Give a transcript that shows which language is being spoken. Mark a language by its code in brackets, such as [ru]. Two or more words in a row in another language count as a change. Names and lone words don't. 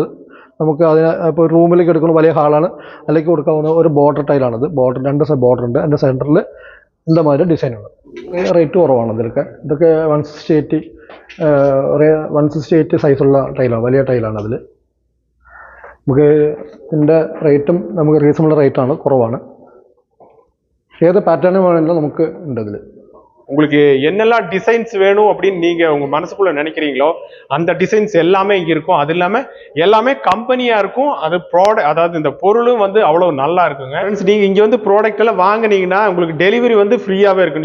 [ml] നമുക്ക് ഇപ്പോൾ റൂമിലേക്ക് എടുക്കുന്ന വലിയ ഹാളാണ്, അതിലേക്ക് കൊടുക്കാവുന്ന ഒരു [en] border tile. [ml] രണ്ട് [en] side border [ml] ഉണ്ട്. അതിൻ്റെ സെൻറ്ററിൽ ഇന്തമാതിരി ഡിസൈനുണ്ട്. റേറ്റ് കുറവാണ് ഇതിലൊക്കെ. ഇതൊക്കെ 168 സൈസുള്ള ടൈലാണ്, വലിയ ടൈലാണ്. അതിൽ നമുക്ക് ഇതിൻ്റെ റേറ്റും നമുക്ക് [en] reasonable rate, [ml] കുറവാണ്. [ta] ஏது பேட்டர்ன் வேணும்னா நமக்கு இந்த இதில் உங்களுக்கு என்னெல்லாம் டிசைன்ஸ் வேணும் அப்படின்னு நீங்க உங்க மனசுக்குள்ள நினைக்கிறீங்களோ அந்த டிசைன்ஸ் எல்லாமே இங்க இருக்கும். அது இல்லாம எல்லாமே கம்பெனியா இருக்கும். அது ப்ராடக்ட், அதாவது இந்த பொருளும் வந்து அவ்வளவு நல்லா இருக்குங்க. நீங்க இங்க வந்து ப்ராடக்ட் எல்லாம் வாங்கினீங்கன்னா உங்களுக்கு டெலிவரி வந்து ஃப்ரீயாவே இருக்கும்.